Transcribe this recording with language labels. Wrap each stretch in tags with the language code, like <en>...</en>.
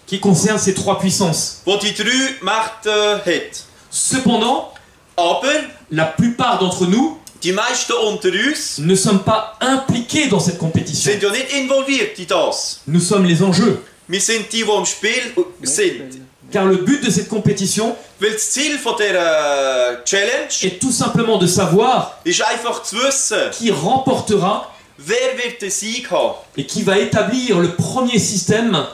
<fr>Qui concerne ces trois puissances.</fr> <de>wo die drei Mächte hat.</de> <fr>Cependant,</fr> <de>Aber</de> <fr>la plupart d'entre nous</fr> <de>die meisten unter uns</de> <fr>ne sommes pas impliqués dans cette compétition.</fr> <de>sind ja nicht involviert in das.</de> <fr>Nous sommes les enjeux.</fr> <de>Wir sind die im Spiel sind.</de> <fr>Car le but de cette compétition</fr> <de>Weil das Ziel von dieser Challenge</de> <fr>est tout simplement de savoir</fr> <de>ist einfach zu wissen,</de> <fr>qui remportera</fr> <de>wer wird den Sieg haben.</de> <fr>et qui va établir le premier système</fr>